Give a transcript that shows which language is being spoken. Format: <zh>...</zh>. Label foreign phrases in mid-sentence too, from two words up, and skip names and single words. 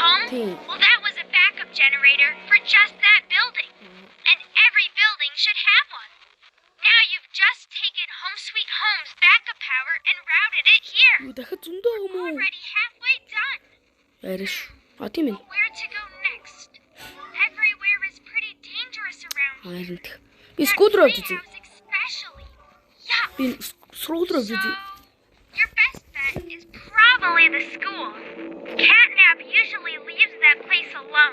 <mn>Тийм.</mn> <en>Well, that was a backup generator for just that building. And every building should have one. Now you've just taken Home Sweet Home's backup power and routed it here.</en> <mn>Юу дахиад зөндөө юм уу?</mn> <en>Already halfway done.</en> <mn>Яриш. Тийм ээ.</mn> <en>Where to go next? Everywhere is pretty dangerous around here.</en> <mn>Харин би скутер авч үзье.</mn> <en>Treehouse especially. Yuck.</en> <mn>Би скутер авч үзье.</mn> <en>Your best bet is probably the school. Catnap usually leaves that place alone.</en>